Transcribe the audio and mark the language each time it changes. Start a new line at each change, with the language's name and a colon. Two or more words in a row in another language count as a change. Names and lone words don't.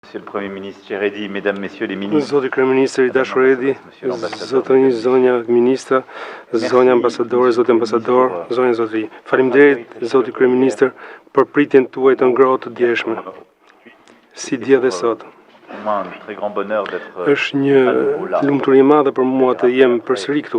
French: Monsieur le Premier ministre Cheredi, Mesdames, Messieurs les ministres,
Albanian: Zoti Kryeministri i dashur Edi, zotërinj, zonja ministra, zonja ambasadore, zoti ambasador, zonja zotëri. Faleminderit Zoti Kryeministër për pritjen tuaj të ngrohtë të djeshme. Si dje dhe sot. Është një lumturi e madhe për mua të jem përsëri këtu.